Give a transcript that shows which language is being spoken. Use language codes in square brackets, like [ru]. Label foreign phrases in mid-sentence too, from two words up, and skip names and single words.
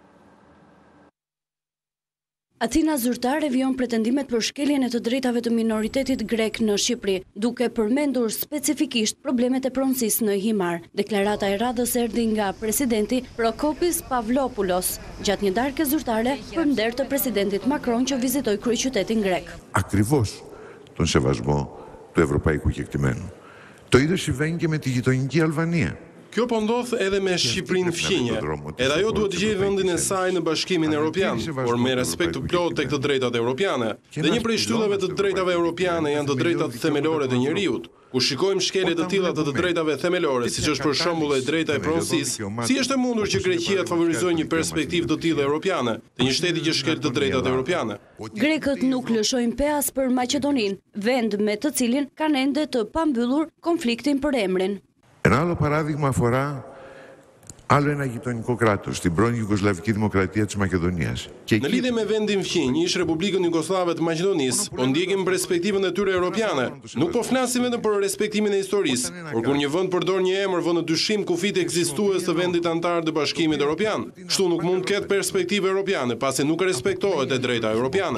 [sq] Athina zyrtare vijon pretendimet për shkeljen e të drejtave të minoritetit grek në Shqipëri, duke përmendur specifikisht problemet e pronësisë në Himar. Deklarata e radhës erdhi nga presidenti Prokopis Pavlopoulos, gjatë një darke zyrtare përnder të presidentit Macron që vizitoi kryeqytetin grek. [el] Ακριβώς τον σεβασμό του ευρωπαϊκού κεκτημένου. Το ίδιο συμβαίνει και με τη γειτονική Αλβανία. [sq] Kjo po ndodh edhe me Shqipërinë fqinje. Edhe ajo duhet të gjejë vendin e saj në Bashkimin Evropian, por me respekt të plotë tek të drejtat europiane. Dhe një prej shtyllave të drejtave europiane janë të drejtat themelore të njeriut. Ku shikojmë shkelje të tilla të drejtave themelore, siç është për shembull e drejta e pronësisë, si është e mundur që Greqia të favorizojë një perspektivë të tillë europiane, të një shteti që shkel të drejtat europiane? Grekët nuk lëshojnë peas për Maqedoninë, vend me të cilin kanë ende të pambyllur konfliktin për emrin. [el] Ένα άλλο παράδειγμα αφορά άλλο ένα γειτονικό κράτος, την πρώην Ιουγκοσλαβική Δημοκρατία της Μακεδονίας. [sq] Në lidhje me vendin fqinj, ish Republikën Jugoslave të Maqedonisë, po ndjekim perspektivën e tyre europiane. Nuk po flasim vetëm për respektimin e historisë, por kur një vend përdor një emër vë në dyshim kufit ekzistues të vendit antar të Bashkimit Evropian. Kështu nuk mund të ketë perspektivë europiane, pasi nuk respektohet e drejta europiane.